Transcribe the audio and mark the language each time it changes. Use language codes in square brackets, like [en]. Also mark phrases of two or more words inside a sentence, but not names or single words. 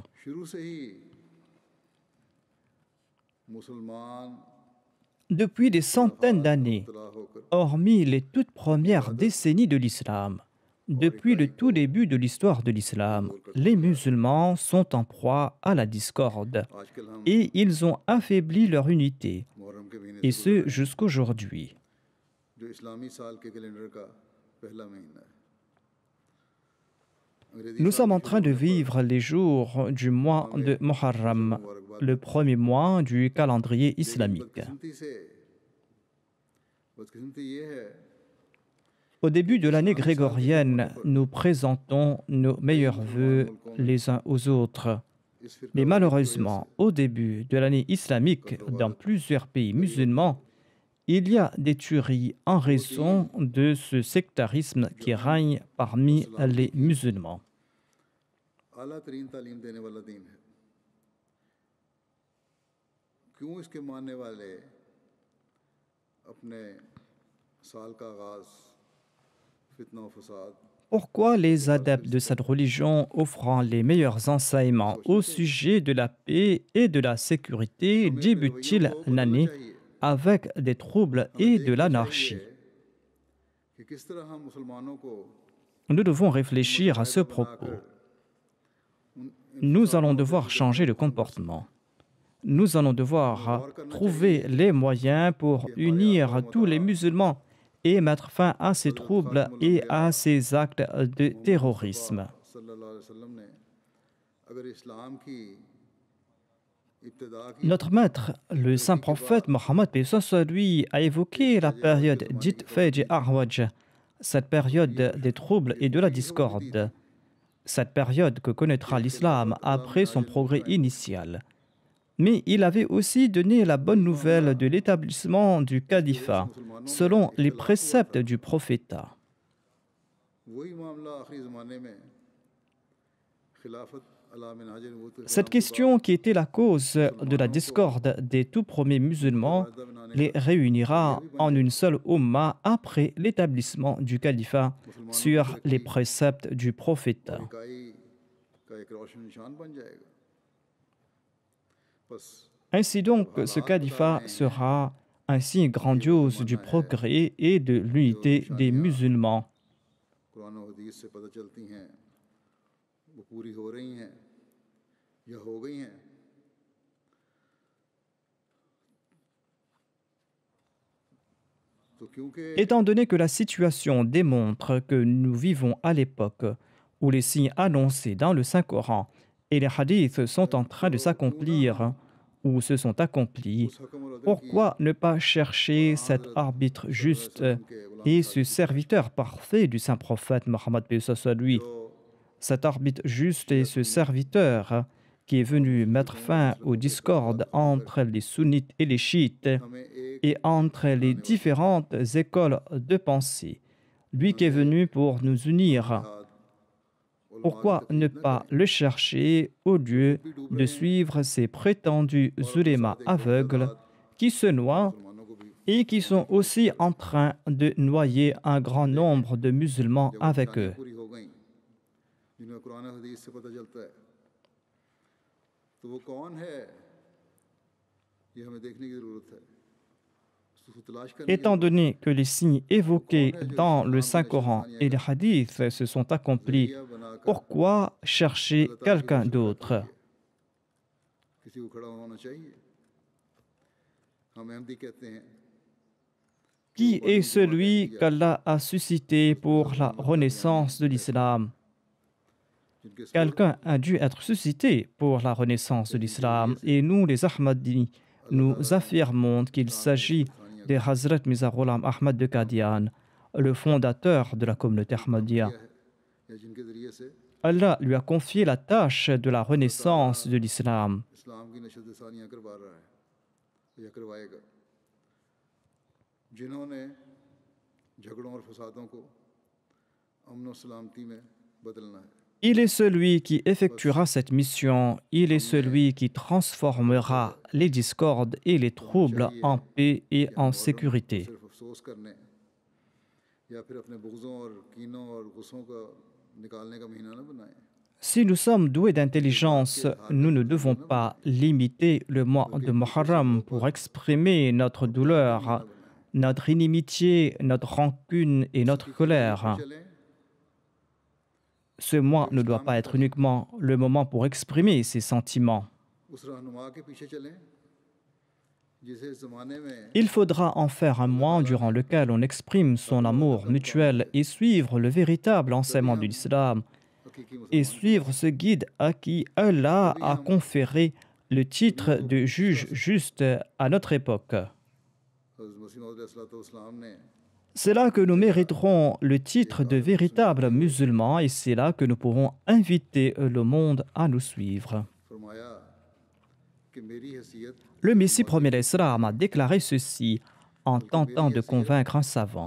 [ur] شروع سے ہی مسلمان [fr] Depuis des centaines d'années, [ur] مبتلا ہو کر [fr] hormis les toutes premières décennies de l'islam, depuis le tout début de l'histoire de l'islam, les musulmans sont en proie à la discorde [ur] آج کل ہم [fr] et ils ont affaibli leur unité, [ur] محرم کے مہینے [fr] et [ur] से [fr] ce jusqu'aujourd'hui. [ur] جو اسلامی سال کے کیلنڈر کا پہلا مہینہ ہے انگریزی [fr] Nous [ur] साल [fr] sommes en [ur] के [fr] train de vivre les jours du mois de Muharram, le premier mois du calendrier islamique. [ur] بدقسمتی سے بدقسمتی یہ ہے [fr] Au début de l'année grégorienne, nous présentons nos meilleurs vœux les uns aux autres. Mais malheureusement, au début de l'année islamique, dans plusieurs pays musulmans, il y a des tueries en raison de ce sectarisme qui règne parmi les musulmans. [ur] اعلیٰ ترین تعلیم دینے والا دین ہے کیوں اس کے ماننے والے اپنے سال کا آغاز فتنہ اور فساد [fr] Pourquoi les adeptes de cette religion offrant les meilleurs enseignements au sujet de la paix et de la sécurité [ur] ہمیں اپنے رویوں [fr] débutent-ils [ur] کو بدلنا [fr] l'année [ur] चाहिए [fr] avec des troubles [ur] हमें [fr] et de [ur] देखना [fr] l'anarchie? [ur] چاہیے کہ کس طرح ہم مسلمانوں کو [fr] Nous devons réfléchir à ce [ur] मुतहदा [fr] propos. [ur] بنا کر [fr] Nous allons devoir changer de comportement. Nous allons devoir trouver les moyens pour unir tous les musulmans et mettre fin à ces troubles et à ces actes de terrorisme. [ar] صلى الله عليه وسلم [ur] نے اگر اسلام کی ابتدا کی [fr] Notre maître, le saint prophète Mohammed paix soit lui, a évoqué la période dite Fajj Arwaj, cette période des troubles et de la discorde, cette période que connaîtra l'islam après son progrès initial. Mais il avait aussi donné la bonne nouvelle de l'établissement du califat selon les préceptes du prophète. [ur] وہی معاملہ آخری زمانے میں خلافت علیٰ منہاج نبوت [fr] Cette question qui était la cause de la discorde des tout premiers musulmans les réunira en une seule umma après l'établissement du califat sur les préceptes du prophète. [ur] اکائی کا ایک روشن نشان بن جائے گا بس [fr] Ainsi donc, ce califat sera un signe grandiose du progrès et de l'unité des musulmans. [ur] قرآن اور حدیث سے پتا چلتی ہیں وہ پوری ہو رہی ہیں یا ہو گئی ہیں تو کیونکہ [fr] Étant donné que la situation démontre que nous vivons à l'époque où les signes annoncés dans le Saint-Coran et les hadiths sont en train de s'accomplir ou se sont accomplis, [ur] اس حکم اور عدل کی [fr] pourquoi ne pas chercher cet arbitre juste et ce serviteur parfait du saint prophète Mohammed paix soit lui, [ur] जो [fr] cet arbitre juste et ce serviteur qui est venu mettre fin aux discordes entre les sunnites et les chiites [ur] ہمیں ایک [fr] et entre les différentes écoles de pensée, lui qui est venu pour nous unir. [ur] हाथ [fr] Pourquoi ne pas le chercher au lieu de suivre ces prétendus ulémas aveugles qui se noient [ur] مسلمانوں کو بھی [fr] et qui sont aussi en train de noyer un grand nombre de musulmans avec eux? [ur] پوری ہو گئی جن میں قرآن اور حدیث سے پتا چلتا ہے تو وہ کون ہے یہ ہمیں دیکھنے کی ضرورت ہے اس کو تلاش کرنے کی [fr] Étant donné que les signes évoqués dans le Saint-Coran et les hadiths se sont accomplis, [ur] ذریعہ بنا کر [fr] pourquoi chercher quelqu'un d'autre? [ur] کسی کو کھڑا ہونا چاہیے ہم احمدی کہتے ہیں [fr] Qui est celui qu'Allah a suscité pour la renaissance de l'islam? [ur] جن کے [fr] Quelqu'un a dû être suscité pour la renaissance de l'islam. Et nous, les Ahmadis, nous affirmons qu'il s'agit de Hazrat Mirza Ghulam Ahmad de Qadian, le fondateur de la communauté Ahmadiyya. [ur] یا جن کے ذریعے سے [fr] Allah lui a confié la tâche de la renaissance de l'islam. [ur] اسلام کی نشأۃ ثانیہ کروا رہا ہے یا کروائے گا جنہوں نے جھگڑوں اور فسادوں کو امن اور سلامتی میں بدلنا ہے [fr] Il est celui qui effectuera cette mission, il est celui qui transformera les discordes et les troubles en paix et en sécurité. [ur] صرف افسوس کرنے یا پھر اپنے بغضوں اور کینوں اور غصوں کا نکالنے کا مہینہ نہ بنائیں [fr] Si nous sommes doués d'intelligence, nous ne devons pas limiter le mois de Muharram pour exprimer notre douleur, notre inimitié, notre rancune et notre colère. [ur] चलें [fr] Ce mois ne doit pas être uniquement le moment pour exprimer ces sentiments. [ur] اس رہنما کے پیچھے چلیں جسے اس زمانے میں [fr] Il faudra en faire un mois durant lequel on exprime son amour mutuel et suivre le véritable enseignement de l'islam [ur] हकीकी [fr] et suivre ce guide à qui Allah a conféré le titre de juge juste à notre époque. [ur] حضرت مسیح موعود علیہ السلام نے [fr] C'est là que nous mériterons le titre de véritable musulman et c'est là que nous pourrons inviter le monde à nous suivre. [ur] فرمایا کہ میری حیثیت [fr] Le Messie premier l'Islam a déclaré ceci en tentant de convaincre un savant.